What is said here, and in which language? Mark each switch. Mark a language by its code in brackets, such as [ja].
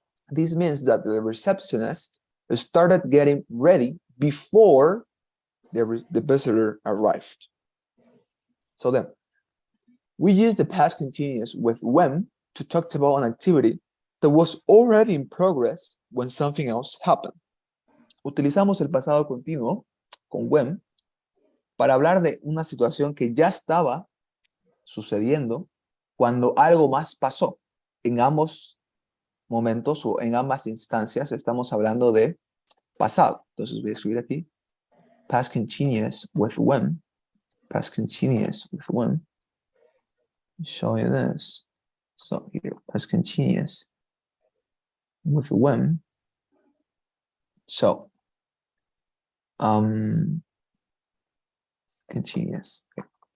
[en] This means that the receptionist started getting ready before the visitor arrived. So then, we use the past continuous with when to talk about an activity that was already in progress when something else happened. [es] Utilizamos el pasado continuo con when para hablar de una situación que ya estaba sucediendo cuando algo más pasó. En ambos momentos o en ambas instancias estamos hablando de pasado. Entonces voy a escribir aquí [en] past continuous with when. Past continuous with when. Show you this. So here, past continuous with when. So, continuous. Okay.